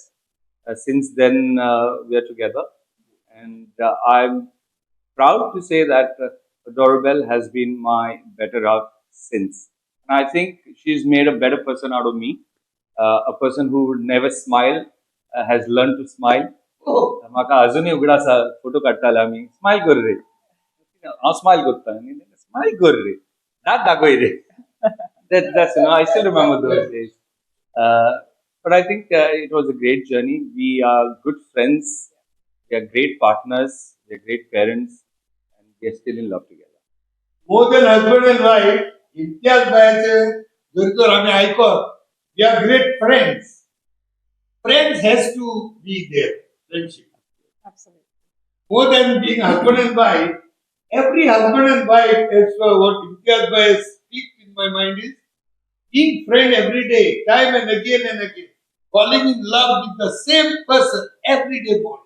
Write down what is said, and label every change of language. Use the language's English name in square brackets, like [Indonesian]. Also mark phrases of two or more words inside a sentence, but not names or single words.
[English] Since then, we are together. And I'm proud to say that Adorabelle has been my better half since. And I think she's made a better person out of me. A person who would never smile has learned to smile. [Konkani] म्हाका अजूनही उगडासा फोटो काडटाले आमी स्माइल कर रे हांव स्माइल करता स्माइल कर रे दात दाखय रे [English] that's I still remember those days. But I think it was a great journey. We are good friends, we are great partners, we are great parents, and we are still in love together. More than husband and wife, Imtiyaz bhaiचे [Marathi] जर तर आम्ही ऐकत, [English] we are great friends. Friends has to be there. Friendship. Absolutely. More than being husband and wife, every husband and wife, as what Imtiyaz bhai speaks in my mind is being friend every day, time and again, falling in love with the same person every day morning.